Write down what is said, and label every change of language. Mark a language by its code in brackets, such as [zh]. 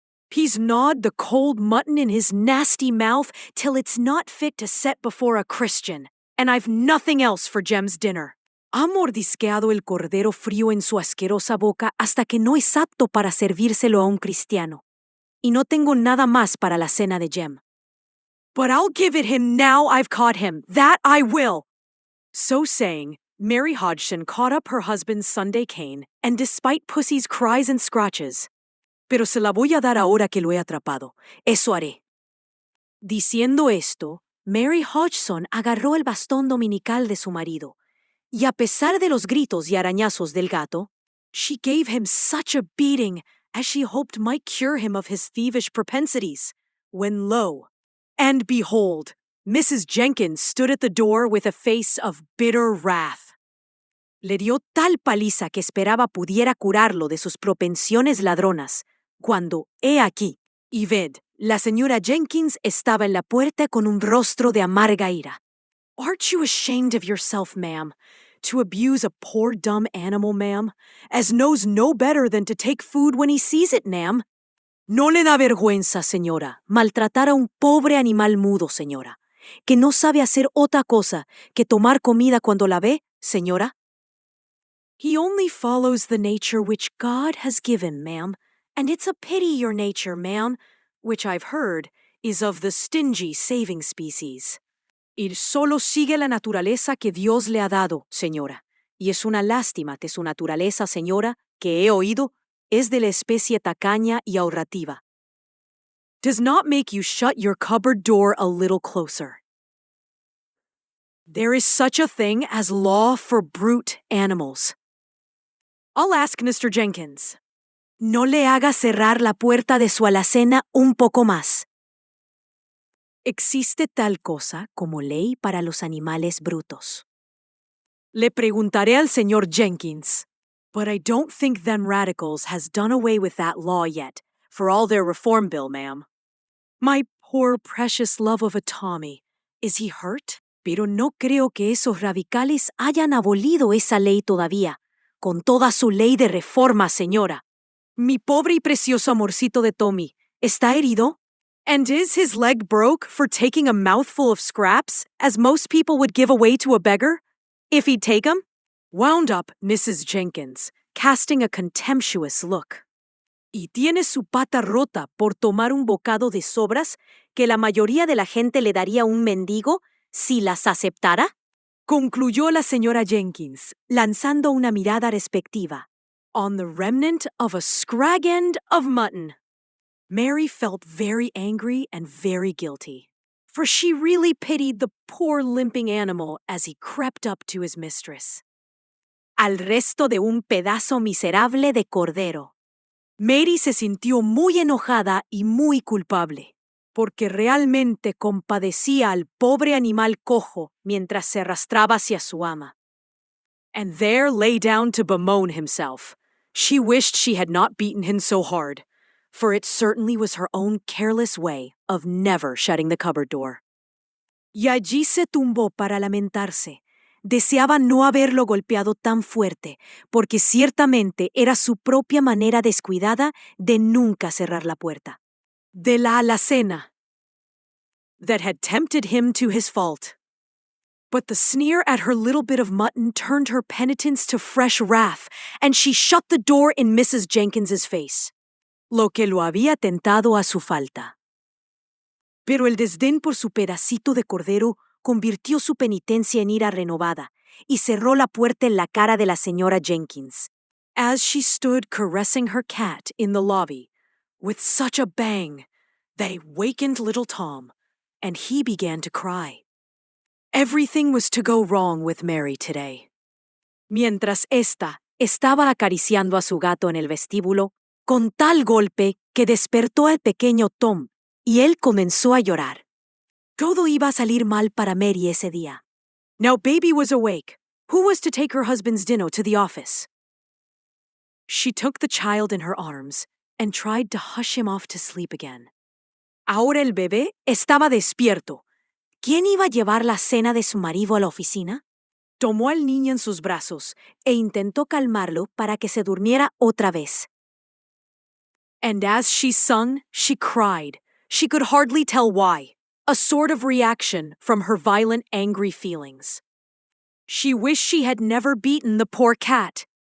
[en] He's gnawed the cold mutton in his nasty mouth till it's not fit to set before a Christian, and I've nothing else for Jem's dinner. [es] Ha mordisqueado el cordero frío en su asquerosa boca hasta que no es apto para servírselo a un cristiano. Y no tengo nada más para la cena de Jem. [en] But I'll give it him now I've caught him. That I will! So saying, Mary Hodgson caught up her husband's Sunday cane, and despite Pussy's cries and scratches, [es] pero se la voy a dar ahora que lo he atrapado. Eso haré. Diciendo esto, Mary Hodgson agarró el bastón dominical de su marido, y a pesar de los gritos y arañazos del gato, [en] she gave him such a beating as she hoped might cure him of his thievish propensities, when lo, and behold, Mrs. Jenkins stood at the door with a face of bitter wrath. [es] Le dio tal paliza que esperaba pudiera curarlo de sus propensiones ladronas, cuando, he aquí, y ved, la señora Jenkins estaba en la puerta con un rostro de amarga ira. [en] Aren't you ashamed of yourself, ma'am, to abuse a poor dumb animal, ma'am, as knows no better than to take food when he sees it, ma'am? [es] ¿No le da vergüenza, señora, maltratar a un pobre animal mudo, señora, que no sabe hacer otra cosa que tomar comida cuando la ve, señora? [en] He only follows the nature which God has given, ma'am, and it's a pity your nature, ma'am, which I've heard, is of the stingy saving species. [es] Él solo sigue la naturaleza que Dios le ha dado, señora, y es una lástima que su naturaleza, señora, que he oído, es de la especie tacaña y ahorrativa. [en] Does not make you shut your cupboard door a little closer. There is such a thing as law for brute animals. I'll ask Mr. Jenkins. [es] No le haga cerrar la puerta de su alacena un poco más. ¿Existe tal cosa como ley para los animales brutos? Le preguntaré al señor Jenkins. [en] But I don't think them radicals has done away with that law yet, for all their reform bill, ma'am. My poor precious love of a Tommy. Is he hurt? [es] Pero no creo que esos radicales hayan abolido esa ley todavía, con toda su ley de reforma, señora. Mi pobre y precioso amorcito de Tommy, ¿está herido? [en] And is his leg broke for taking a mouthful of scraps, as most people would give away to a beggar? If he'd take 'em? Wound up Mrs. Jenkins, casting a contemptuous look. [es] Y tiene su pata rota por tomar un bocado de sobras que la mayoría de la gente le daría a un mendigo si las aceptara? Concluyó la señora Jenkins, lanzando una mirada respectiva. [en] On the remnant of a scrag end of mutton. Mary felt very angry and very guilty, for she really pitied the poor limping animal as he crept up to his mistress. [es] Al resto de un pedazo miserable de cordero. Mary se sintió muy enojada y muy culpable, porque realmente compadecía al pobre animal cojo mientras se arrastraba hacia su ama. [en] And there lay down to bemoan himself. She wished she had not beaten him so hard, for it certainly was her own careless way of never shutting the cupboard door. [es] Y allí se tumbó para lamentarse. Deseaba no haberlo golpeado tan fuerte, porque ciertamente era su propia manera descuidada de nunca cerrar la puerta. De la alacena. [en] That had tempted him to his fault. But the sneer at her little bit of mutton turned her penitence to fresh wrath, and she shut the door in Mrs. Jenkins's face. [es] Lo que lo había tentado a su falta. Pero el desdén por su pedacito de cordero convirtió su penitencia en ira renovada y cerró la puerta en la cara de la señora Jenkins, [en] as she stood caressing her cat in the lobby, with such a bang that it wakened little Tom, and he began to cry. Everything was to go wrong with Mary today. [es] Mientras ésta estaba acariciando a su gato en el vestíbulo, con tal golpe que despertó al pequeño Tom, y él comenzó a llorar. Todo iba a salir mal para Mary ese día. [en] Now Baby was awake. Who was to take her husband's dinner to the office? She took the child in her arms and tried to hush him off to sleep again. Ahora el bebé estaba despierto. ¿Quién iba a llevar la cena de su marido a la oficina? Tomó al niño en sus brazos e intentó calmarlo para que se durmiera otra vez. And as she sung, she cried. She could hardly tell why. A sort of reaction from her violent, angry feelings. She wished she had never beaten the poor cat.